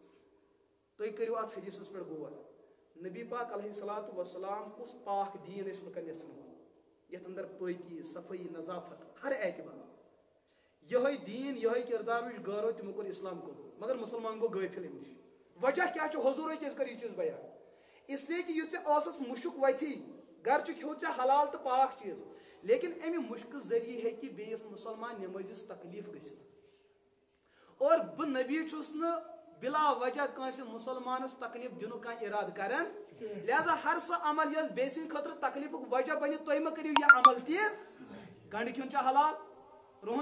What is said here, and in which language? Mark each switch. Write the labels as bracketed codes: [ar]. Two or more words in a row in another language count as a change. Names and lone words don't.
[ks] تُہۍ کٔرِو اتھ حدیثس پٮ۪ٹھ غور نبی پاک علیہ الصلوۃ والسلام کُس پاک دیٖن ٲسۍ لُکن یژھان یتھ اندر پٲکی صفٲیی نظافت ہر اعتبار یہے دیٖن یہے کردار وٕچھ غٲرو تِمو کوٚر اسلام قبوٗل مگر مسلمان گوٚو غٲفِل امہِ نِش وجہ کیٛاہ چھُ حضوٗرے کیٛازِ کٔر یہِ چیٖز بیان [ur] اس لیے کہ [ks] یُس ژےٚ اوسُس مُشُک وتھی گرچہِ کھیوٚو ژےٚ حلال تہٕ پاک چیٖز لیکن امہِ مُشکہٕ ذٔریعہٕ ہیٚکہِ بیٚیِس مُسلمان نٮ۪مٲزِس تکلیٖف گٔژھِتھ اور بہٕ نبی چھُس نہٕ بلا وجہ کٲنٛسہِ مُسلمانس تکلیٖف دِنُک کانٛہہ اِرادٕ کران لہذا ہر سۄ عمل یۄس بیٚیہِ سٕنٛدِ خٲطرٕ تکلیٖفُک وجہ بنہِ تُہۍ مہ کٔرِو یہِ عمل تہِ گنڈٕ کھیوٚن چھا حلال رُہن